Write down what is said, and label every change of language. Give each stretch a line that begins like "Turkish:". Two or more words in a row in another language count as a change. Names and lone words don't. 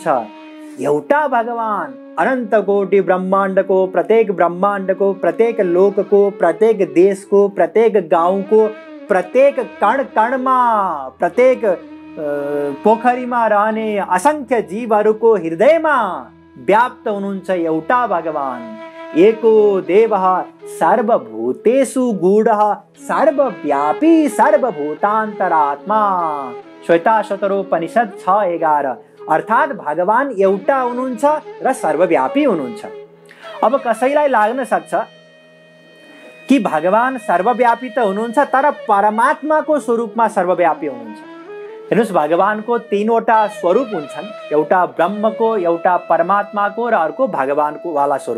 Nepali: एउटा भगवान अनन्त कोटि ब्रह्माण्डको, प्रत्येक ब्रह्माण्डको, प्रत्येक लोकको, प्रत्येक देशको, प्रत्येक गाउँको, प्रत्येक कण कणमा, प्रत्येक पोखरीमा रहने असंख्य जीवहरूको हृदयमा व्याप्त हुनुहुन्छ एउटा भगवान।
Sanskrit: एको देवः सर्वभूतेषु गूढः सर्वव्यापी सर्वभूतान्तरात्मा। श्वेताश्वतरोपनिषद 6:11।
Nepali: अर्थात भगवान एउटा हुनुहुन्छ र सर्वव्यापी हुनुहुन्छ। अब कसैलाई लाग्न सक्छ कि भगवान सर्वव्यापी त हुनुहुन्छ तर परमात्माको स्वरूपमा सर्वव्यापी हुनुहुन्छ। हेर्नुस्, भगवानको 3वटा स्वरूप हुन्छन्, एउटा ब्रह्मको, एउटा परमात्माको र अर्को भगवानको वाला स्वरूप।